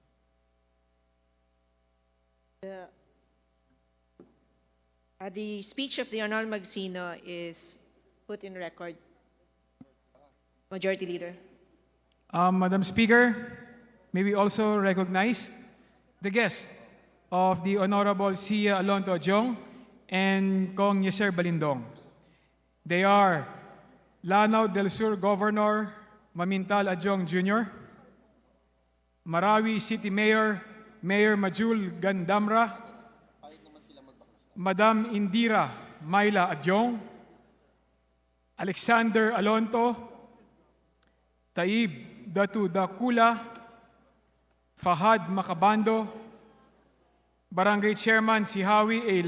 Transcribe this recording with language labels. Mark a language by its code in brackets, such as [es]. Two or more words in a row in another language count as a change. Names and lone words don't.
[en] The speech of the Honorable Magsino is put in record. Majority Leader. Madam Speaker, may we also recognize the guests of the Honorable Sia Alonto Jong and Kong Yeser Balindong. They are Lanao del Sur Governor Mamintal Adjong Jr., Marawi City Mayor, Mayor Majul Gandamra, Madam Indira Maila Adjong, Alexander Alonto, Taib Datu Dakula, Fahad Makabando, Barangay Chairman Sihawi A.